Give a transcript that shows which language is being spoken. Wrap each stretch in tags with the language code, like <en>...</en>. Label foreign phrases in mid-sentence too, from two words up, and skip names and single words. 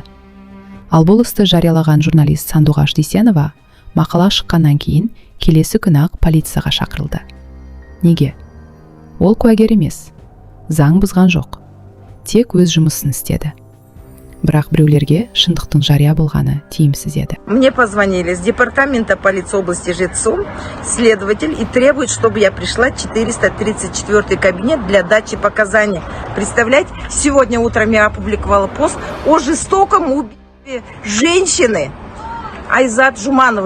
<kk>Ал бұл істі жариялаған журналист Сандуғаш Дүйсенова мақала шыққаннан кейін келесі күні-ақ полицияға шақырылды. Неге? Ол куәгер емес, заң бұзған жоқ, тек өз жұмысын істеді. Бірақ біреулерге шындықтың жария болғаны тиімсіз еді.</kk> <ru>Мне позвонили с департамента полиции области Жетсу следователь и требует, чтобы я пришла в 434 кабинет для дачи показаний. Представляете, сегодня утром я опубликовала пост о жестоком убийстве женщины Айзат Жумановой.</ru>